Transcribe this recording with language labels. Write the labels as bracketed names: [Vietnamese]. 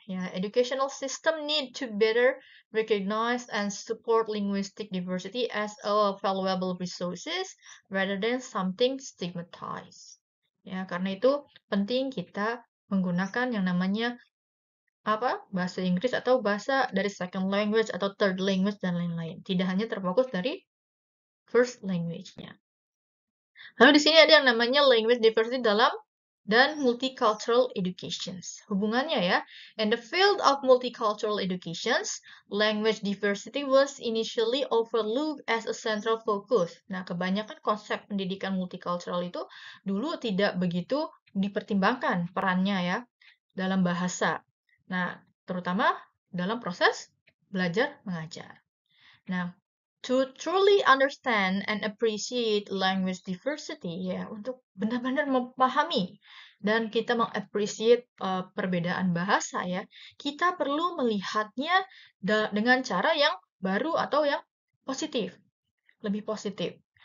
[English] Yeah, educational system need to better recognize and support linguistic diversity as a valuable resources rather than something stigmatized. [Indonesian] Ya, karena itu penting kita menggunakan yang namanya bahasa Inggris atau bahasa dari second language atau third language dan lain-lain. Tidak hanya terfokus dari first language-nya. Lalu di sini ada yang namanya language diversity dan multicultural educations. Hubungannya ya, [English] in the field of multicultural educations, language diversity was initially overlooked as a central focus. [Indonesian] Nah, kebanyakan konsep pendidikan multicultural itu dulu tidak begitu dipertimbangkan perannya ya dalam bahasa. Nah, terutama dalam proses belajar mengajar. Nah, [English] to truly understand and appreciate language diversity, [Indonesian] ya, untuk benar-benar memahami dan kita mengappreciate perbedaan bahasa ya, kita perlu melihatnya dengan cara yang baru atau yang positif, lebih positif.